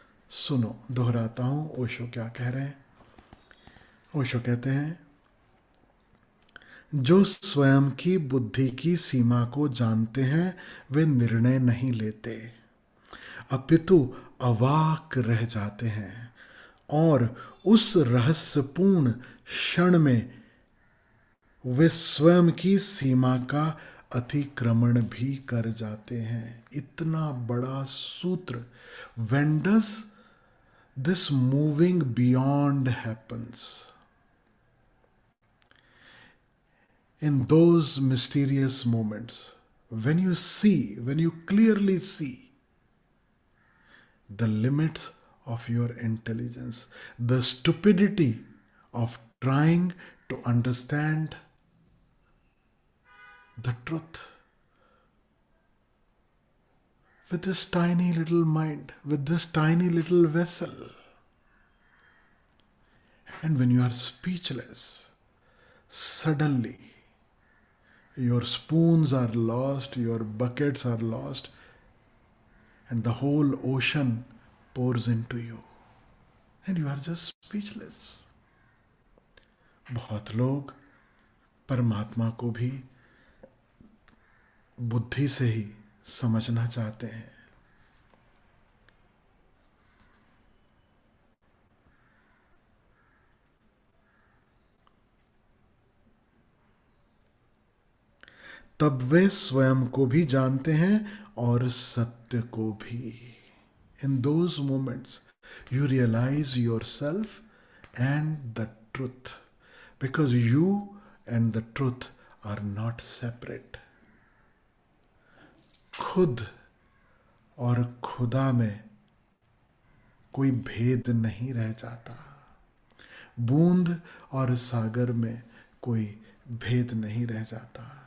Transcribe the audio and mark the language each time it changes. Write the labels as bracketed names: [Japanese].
[Hindi] सुनो, दोहराता हूं ओशो क्या कह रहे हैं। ओशो कहते हैं, जो स्वयं की बुद्धि की सीमा को जानते हैं वे निर्णय नहीं लेते, अपितु अवाक रह जाते हैं, और उस रहस्यपूर्ण क्षण में वे स्वयं की सीमा का अतिक्रमण भी कर जाते हैं। इतना बड़ा सूत्र, [English] When does this moving beyond happens, in those mysterious moments, when you clearly see the limits of your intelligence, the stupidity of trying to understand the truth with this tiny little mind, with this tiny little vessel. And when you are speechless, suddenly your spoons are lost, your buckets are lost, and the whole ocean pours into you and you are just speechless. [Hindi] बहुत लोग परमात्मा को भी बुद्धि से ही समझना चाहते हैं, तब वे स्वयं को भी जानते हैं और सत्य को भी. [English] In those moments you realize yourself and the truth, because you and the truth are not separate. [Hindi] खुद और खुदा में कोई भेद नहीं रह जाता, बूंद और सागर में कोई भेद नहीं रह जाता.